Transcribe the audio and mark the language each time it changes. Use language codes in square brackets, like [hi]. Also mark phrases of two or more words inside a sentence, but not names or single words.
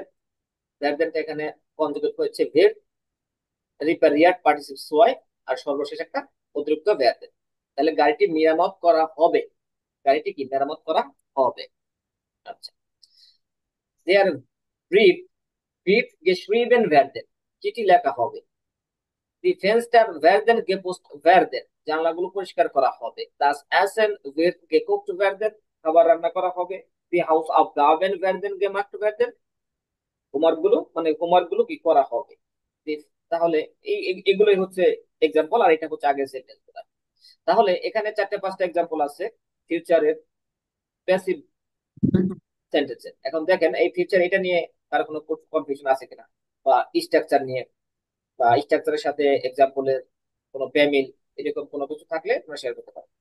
[bn] ভ্যার দেনটা এখানে কনজুগেট হয়েছে ভের, রিপেয়ার পার্টিসিপস ওয়াই, আর সর্বশেষ একটা অতিরিক্ত ভ্যার দেন। তাহলে গাড়িটি মেরামত করা হবে, গাড়িটি কি মেরামত করা হবে। [de] আচ্ছা, der Brief Brief geschrieben werden, [bn] চিঠি লেখা হবে। [de] die Fenster werden geputzt werden, [bn] জানলাগুলো পরিষ্কার করা হবে। [de] das Essen wird gekocht werden, [bn] খাবার রান্না করা হবে। [de] দি Hausaufgaben werden gemacht werden, [bn] হোমওয়ার্ক গুলো কি করা হবে। তাহলে এগুলোই হচ্ছে এক্সাম্পল, আর এটা হচ্ছে আগের সেন্টেন্স। তাহলে এখানে 4-5টা এক্সাম্পল আছে ফিউচারের প্যাসিভ সেন্টেন্সের। এখন দেখেন এই ফিউচার এটা নিয়ে কার কোনো কনফিউশন আছে কিনা, বা স্ট্রাকচার নিয়ে, বা স্ট্রাকচারের সাথে এক্সাম্পলের কোনো বেমিল, এরকম কোনো কিছু থাকলে তোমরা শেয়ার করতে পারো।